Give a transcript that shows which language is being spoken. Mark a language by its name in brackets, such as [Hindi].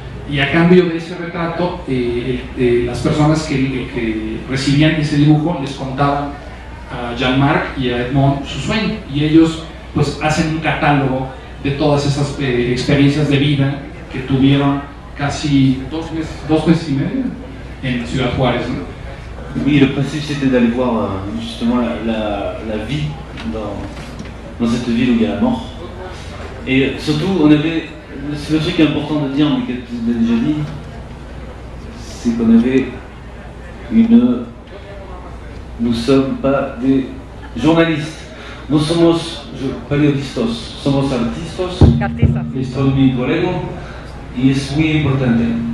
[Spanish] Y a cambio de ese retrato, las personas que recibían ese dibujo les contaban a Jean-Marc y a Edmond su sueño, y ellos pues hacen un catálogo de todas esas experiencias de vida que tuvieron casi 2 meses y medio en Ciudad Juárez, ¿no? [French] Oui, le principe c'était d'aller voir justement la vie dans cette ville où il y a la mort. Et surtout, c'est le truc important de dire, mais que tu l'as déjà dit, c'est qu'on avait nous sommes pas des journalistes, [Spanish] no somos periodistas, somos artistas. Esto es mi colega y es muy importante.